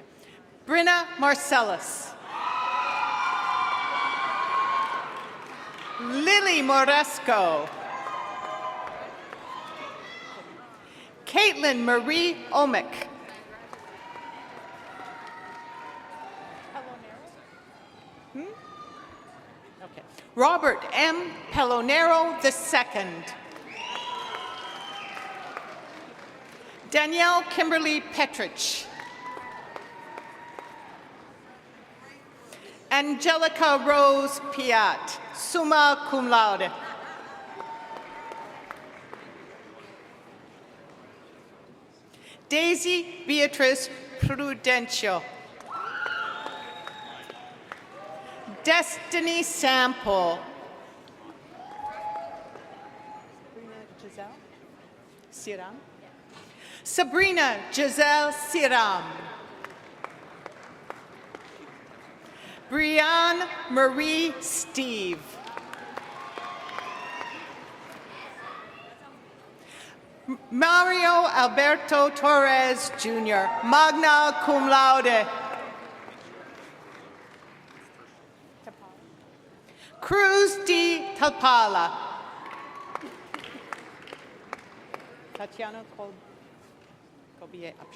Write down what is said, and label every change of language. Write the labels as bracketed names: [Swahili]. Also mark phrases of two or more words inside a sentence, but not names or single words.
[English] Brinna Marcellus. Lily Moresco. Caitlin Marie Omick. Okay. Robert M. Pelonero II. Danielle Kimberly Petrich. Angelica Rose Piat, [Latin] summa cum laude. [English] Daisy Beatrice Prudencio. Destiny Sample. Sabrina Giselle Siram. Brianne Marie Steve. Mario Alberto Torres, Jr., [Latin] magna cum laude. [English] Cruz D. Talpala. Tatiana Colbier Upshaw.